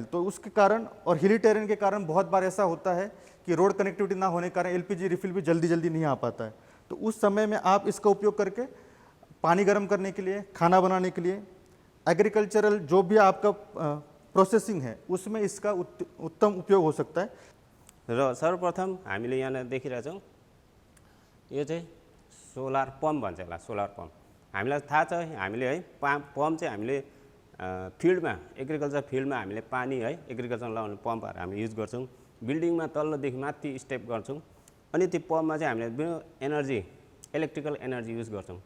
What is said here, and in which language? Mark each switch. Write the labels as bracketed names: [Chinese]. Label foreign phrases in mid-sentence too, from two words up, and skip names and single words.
[Hindi] तो उसके कारण और [English] hilly terrain [Hindi] के कारण बहुत बार ऐसा होता है कि [English] road connectivity [Hindi] ना होने के कारण [English] LPG refill [Hindi] भी जल्दी नहीं आ पाता है। तो उस समय में आप इसका उपयोग करके पानी गर्म करने के लिए, खाना बनाने के लिए, एग्रीकल्चरल जो भी आपका प्रोसेसिंग है, उसमें इसका उत्तम उपयोग हो सकता है। [Nepali] र सर्वप्रथम हामीले यहाँ देखिरहेछौँ, यो चाहिँ [English] solar pump [Nepali] भन्छ यसलाई, [English] solar pump. [Nepali] हामीलाई थाहा छ, हामीले है पम्प चाहिँ हामीले फिल्डमा, एग्रिकल्चर फिल्डमा हामीले पानी है एग्रिकल्चर लगाउने पम्पहरू हामीले युज गर्छौँ। बिल्डिङमा तल्लोदेखि माथि स्टेप गर्छौँ, अनि त्यो पम्पमा चाहिँ हामीले [English] energy, electrical energy [Nepali] युज गर्छौँ।